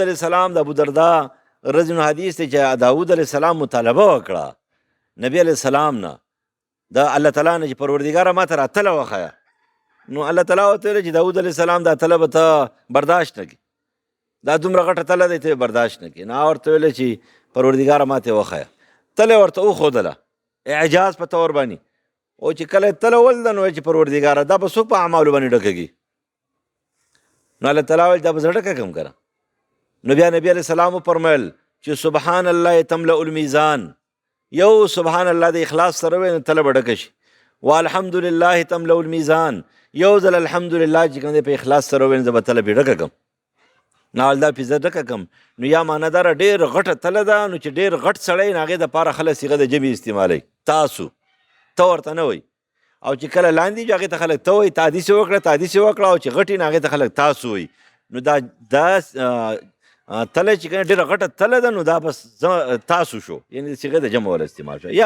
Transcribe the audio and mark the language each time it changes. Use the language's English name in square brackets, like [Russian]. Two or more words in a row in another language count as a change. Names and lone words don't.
[Arabic] علیه السلام [Pashto] د ابو دردا [Arabic] رضی الله عنه [Pashto] حدیث دی چې داود [Arabic] علیه السلام [Pashto] مطالبه وکړه نبی [Arabic] علیه السلام [Pashto] نه د [Arabic] الله تعالی [Pashto] نه چې پروردګاره ما ته راتله وښیه نو الله تعالی ورته ویل چې داود [Arabic] علیه السلام [Pashto] دا تله به ته برداشت نه کړي دا دومره غټه تله دی ته برداشت نه کړي نو ورته ویل چې پروردګاره ما ته وښیه تله ورته وښودله اعجاز په طور باندې او چې کله تله ولده نو چې پروردګاره دا به څوک په اعمالو باندې ډکېږي نو [Arabic] الله تعالی [Pashto] ویل دا به زه ډکه کړم که نو بیا نبی [Arabic] علیه السلام [Pashto] وفرمیل چې [Arabic] سبحان الله تملأ الميزان [Pashto] یو [Arabic] سبحان الله [Pashto] د اخلاص سره وی نو تله به ډکه شي [Arabic] والحمدلله تملأ الميزان [Pashto] یو ځل الحمدلله چې کوم دی په اخلاص سره وی نو زه به تله پې ډکه کړم نو دا پې زه ډکه کړم نو یا معنی داره ډېر غټه تله ده نو چې ډېر غټ سړی نو هغې دپاره خلک صیغه د جمع استعمالوي تاسو ته ورته نه وایي او چې کله لاندې وي هغې ته خلک ته وایي تا داسې وکړه او چې غټ وي نو هغې ته خلک تاسو وایي نو دا تله چې کنه ډېره غټه تله ده، نو دا بس تاسو شو، یعنی د صیغې د جمع والا استعمال شو.